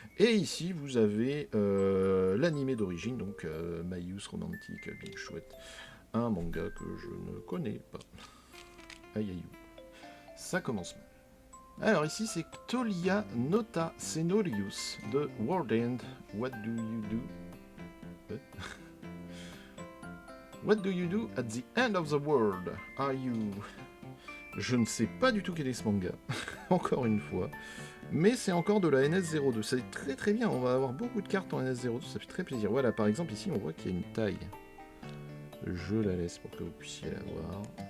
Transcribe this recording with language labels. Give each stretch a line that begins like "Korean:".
French: Et ici vous avez l'animé d'origine, donc My Youth Romantic Big Chouette, un manga que je ne connais pas. Aïe aïe. Ça commence mal. Alors ici c'est Tolia Nota Senorius de World End.
English: What do you do? What do you do at the end of the world? Are you...
French: Je ne sais pas du tout quel est ce manga, encore une fois. Mais c'est encore de la NS02. C'est très très bien, on va avoir beaucoup de cartes en NS02, ça fait très plaisir. Voilà, par exemple ici on voit qu'il y a une taille. Je la laisse pour que vous puissiez la voir.